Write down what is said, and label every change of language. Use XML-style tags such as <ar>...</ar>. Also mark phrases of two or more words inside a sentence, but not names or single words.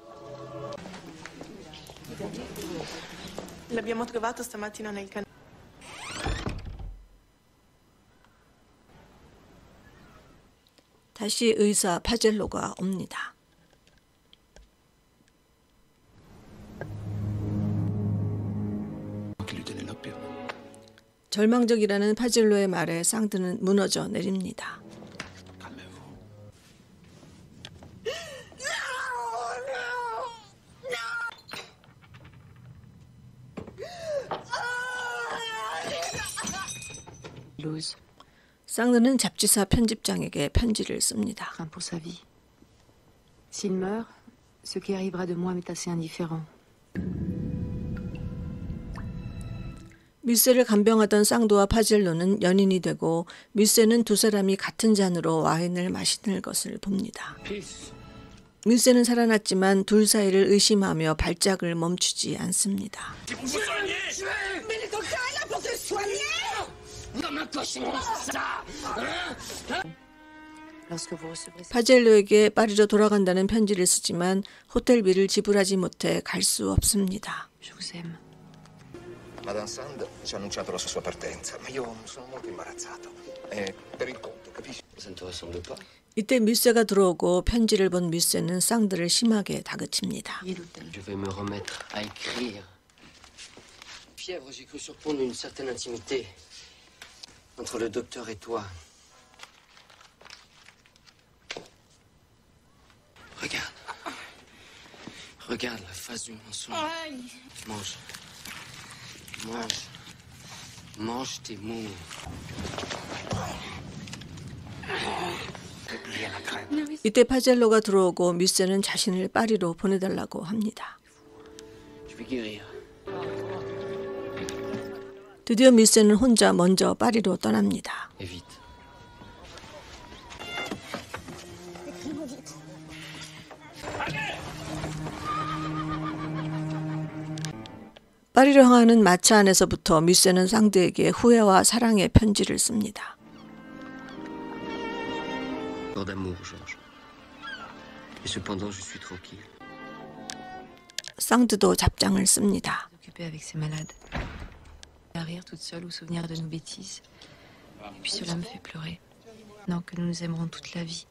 <it>L'abbiamo trovato stamattina nel canale.</it> <ko>다시 의사 파젤로가 옵니다. 절망적이라는 파젤로의 말에 쌍드는 무너져 내립니다. 쌍드는 잡지사 편집장에게 편지를 씁니다.</ko> <fr>Crains pour sa vie. S'il meurt, ce qui arrivera de moi m'est assez indifférent.</fr> <ko>뮤세를 간병하던 쌍도와 파젤로는 연인이 되고 뮤세는 두 사람이 같은 잔으로 와인을 마시는 것을 봅니다. 뮤세는 살아났지만 둘 사이를 의심하며 발작을 멈추지 않습니다. 파젤로에게 파리로 돌아간다는 편지를 쓰지만 호텔비를 지불하지 못해 갈 수 없습니다.</ko> <fr>Je vous aime.</fr> <it>Madame Sand ci ha annunciato la sua partenza, ma io sono molto imbarazzato. È per il conto, capisci?</it> <fr>Ça ne te ressemble pas?</fr> <ko>이때 뮤세가 들어오고 편지를 본 뮤세는 쌍드를 심하게 다그칩니다.</ko> <fr>Je vais me remettre à écrire. Fièvre, j'ai cru surprendre une certaine intimité entre le docteur et toi. Regarde la face du mensonge. Mange. Mange. Mange tes mots.</fr> <ko>이때 파젤로가 들어오고 뮤세는 자신을 파리로 보내달라고 합니다.</ko> <fr>Je vais guérir.</fr> <ko>드디어 뮤세는 혼자 먼저 파리로 떠납니다.</ko> <fr>Et vite.</fr> <ko>파리로 향하는 마차 안에서부터 뮤세는 쌍드에게 후회와 사랑의 편지를 씁니다.</ko> <fr>Mort d'amour, Georges. Et cependant, je suis tranquille.</fr> <ko>쌍드도 잡장을 씁니다.</ko> <fr>Occupée avec ses malades. À rire toute seule au souvenir de nos bêtises. Et puis cela me fait pleurer. Non, que nous nous aimerons toute la vie.</fr>